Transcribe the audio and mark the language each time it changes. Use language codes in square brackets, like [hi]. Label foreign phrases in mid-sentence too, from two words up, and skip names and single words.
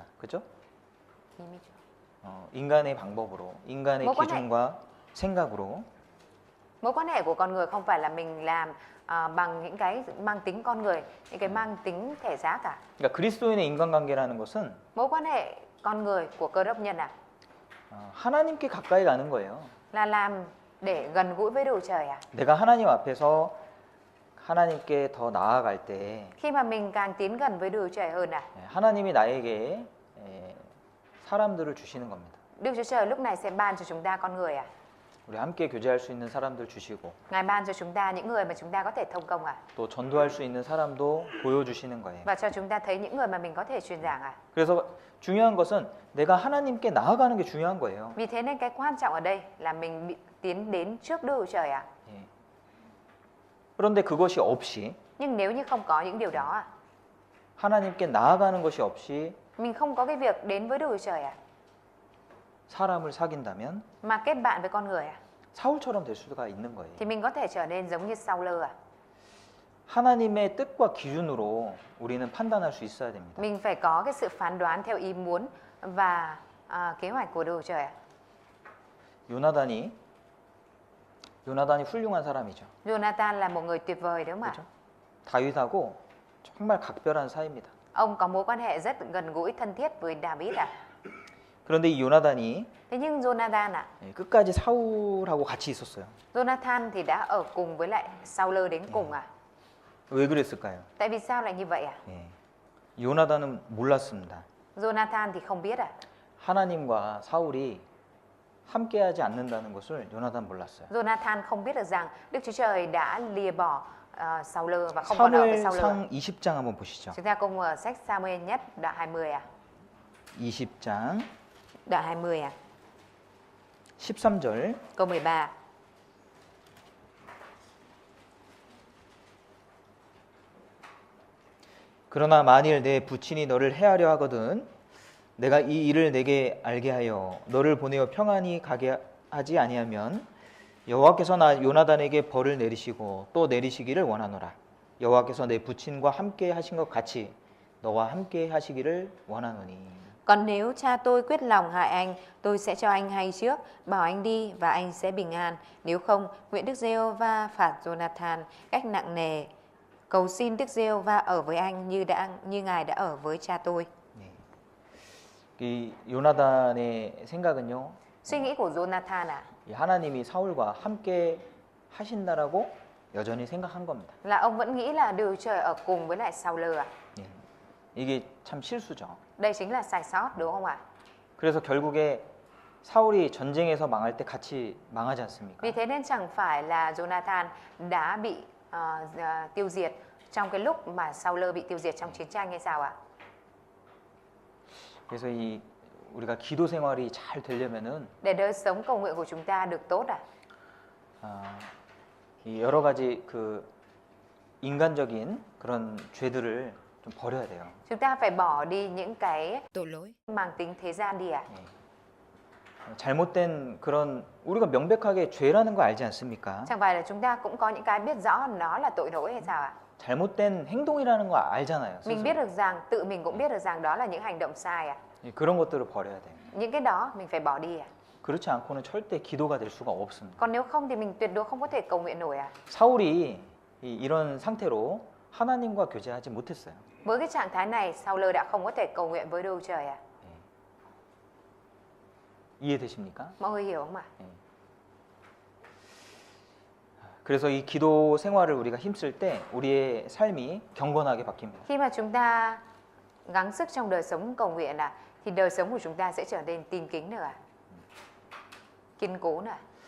[ko] 그렇죠? 인간의 방법으로, 인간의 [vi] 뭐 quan hệ? [ko] 기준과 생각으로 [vi] Mối quan hệ của con người không phải là mình làm bằng những cái mang tính con người, những cái mang tính thể xác cả. [ko] 그러니까 그리스도인의 인간관계라는 것은 [vi] Mối quan hệ con người của Cơ Đốc nhân [ko] 하나님께 가까이 가는 거예요. [vi] là làm để gần gũi với Đức Trời [ko] 내가 하나님 앞에서 하나님께 더 나아갈 때 [vi] Khi mà mình càng tiến gần với Đức Trời hơn [ko] 하나님이 나에게 사람들을 주시는 겁니다. [vi] Đức Chúa Trời lúc này sẽ ban cho chúng ta con người [ko] 우리 함께 교제할 수 있는 사람들 주시고 [vi] Ngài ban cho chúng ta những người mà chúng ta có thể thông công [ko] 또 전도할 수 있는 사람도 보여주시는 거예요. [vi] Và cho chúng ta thấy những người mà mình có thể truyền giảng [ko] 그래서 중요한 것은 내가 하나님께 나아가는 게 중요한 거예요. [vi] Vì thế nên cái quan trọng ở đây là mình tiến đến trước Đức Chúa Trời [ko] 그런데 그것이 없이 [vi] Nhưng nếu như không có những điều đó [ko] 하나님께 나아가는 것이 없이 [vi] mình không có cái việc đến với Đức Chúa Trời [ko] 사람을 사귄다면 [vi] mà kết bạn với con người [ko] 사울처럼 될 수가 있는 거예요. [vi] thì mình có thể trở nên giống như Saul [ko] 하나님의 뜻과 기준으로 우리는 판단할 수 있어야 됩니다. [vi] Mình phải có cái sự phán đoán theo ý muốn và kế hoạch của Đức Chúa Trời [ko] 요나단이 훌륭한 사람이죠. [vi] Jonathan là một người tuyệt vời đúng không [ko] 그렇죠? 다윗하고 정말 각별한 사이입니다. [vi] Ông có mối quan hệ rất gần gũi thân thiết với David [ko] 그런데 이 요나단이 [vi] Thế nhưng Jonathan [ko] 끝까지 사울하고 같이 있었어요. [vi] Jonathan thì đã ở cùng với lại Saul đến cùng [ko] 왜 그랬을까요? [vi] Tại vì sao lại như vậy [ko] 요나단은 몰랐습니다. [vi] Jonathan thì không biết [ko] 하나님과 사울이 함께하지 않는다는 것을 요나단 몰랐어요. [vi] Jonathan không biết được rằng Đức Chúa Trời đã lìa bỏ Saul và không còn ở với Saul. [ko] 사무엘상 20장 한번 보시죠. [vi] Chúng ta cùng mở sách Samuel nhất đoạn 20 [ko] 20장 [vi] Đoạn 20 [ko] 13절 [vi] câu 13 [ko] 그러나 만일 내 부친이 너를 해하려 하거든 내가 이 일을 내게 알게 하여 너를 보내어 평안히 가게 하지 아니하면 여호와께서 나 요나단에게 벌을 내리시고 또 내리시기를 원하노라. 여호와께서 내 부친과 함께 하신 것 같이 너와 함께 하시기를 원하노니. [vi] Còn nếu cha tôi quyết lòng hại anh, tôi sẽ cho anh hay trước, bảo anh đi và anh sẽ bình an. Nếu không, nguyện Đức Giê-hô-va phạt Jonathan cách nặng nề. Cầu xin Đức Giê-hô-va ở với anh như Ngài đã ở với cha tôi. [ko] 네. 이 요나단의 생각은요. [vi] Suy nghĩ của Jonathan [ko] 이 하나님이 사울과 함께 하신다라고 여전히 생각한 겁니다. [vi] là ông vẫn nghĩ là Đức Trời ở cùng với lại Saul à. [ko] 예. 이게 참 실수죠. [vi] Đây chính là sai sót đúng không ạ? [ko] 그래서 결국에 사울이 전쟁에서 망할 때 같이 망하지 않습니까? [vi] Vì thế nên chẳng phải là Jonathan đã bị tiêu diệt trong cái lúc mà Saul bị tiêu diệt trong chiến tranh hay sao ạ? [ko] 그래서 이 우리가 기도 생활이 잘 되려면은 [vi] Để đời sống cầu nguyện của chúng ta được tốt [ko] 이 여러 가지 그 인간적인 그런 죄들을 좀 버려야 돼요. [vi] chúng ta phải bỏ đi những cái tội lỗi. mang tính thế gian đi ạ. 잘못된 그런 우리가 명백하게 죄라는 거 알지 않습니까? Chẳng phải là chúng ta cũng có những cái biết rõ nó là tội lỗi hay sao ạ? 잘못된 행동이라는 거 알잖아요. Mình [ko] 스스로. [vi] biết được rằng tự mình cũng biết được rằng đó là những hành động sai ạ. [ko] 예, 그런 것들을 버려야 돼요. [vi] Những cái đó mình phải bỏ đi ạ. [ko] 그렇지 않고는 절대 기도가 될 수가 없습니다. [vi] Còn nếu không thì mình tuyệt đối không có thể cầu nguyện nổi ạ. [ko] 사울이 이런 상태로 하나님과 교제하지 못했어요. [vi] Với cái trạng thái này, Saul đã không có thể cầu nguyện với Đức Trời ạ. [ko] 이해되십니까? [vi] Mọi người hiểu không ạ? [ko] 그래서 이 기도 생활을 우리가 힘쓸 때 우리의 삶이 경건하게 바뀝니다. [vi] Khi mà chúng ta gắng sức trong đời sống cầu nguyện thì đời sống của chúng ta sẽ trở nên tin kính nữa, kiên cố nữa.